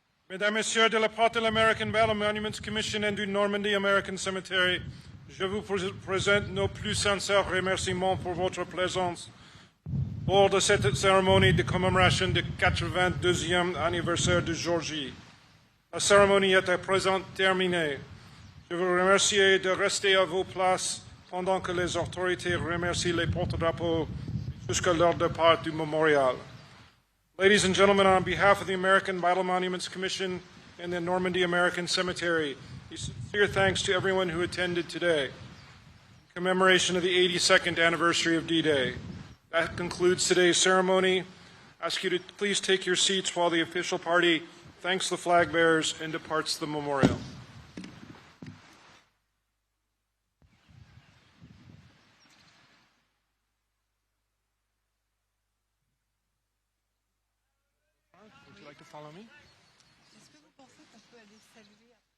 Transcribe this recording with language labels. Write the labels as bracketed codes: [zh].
[fr] Mesdames, Messieurs, de la part de l'American Battle Monuments Commission et du Normandy American Cemetery, je vous présente nos plus sincères remerciements pour votre présence lors de cette cérémonie de commémoration du 82e anniversaire de Georgie. La cérémonie est à présent terminée. Je vous remercie de rester à vos places pendant que les autorités remercient les porte-drapeaux jusqu'à leur départ du mémorial. [en] Ladies and gentlemen, on behalf of the American Battle Monuments Commission and the Normandy American Cemetery, sincere thanks to everyone who attended today in commemoration of the 82nd anniversary of D-Day. That concludes today's ceremony. I ask you to please take your seats while the official party thanks the flag bearers and departs the memorial. Would you like to follow me? [fr] Est-ce que vous pensez qu'on peut aller saluer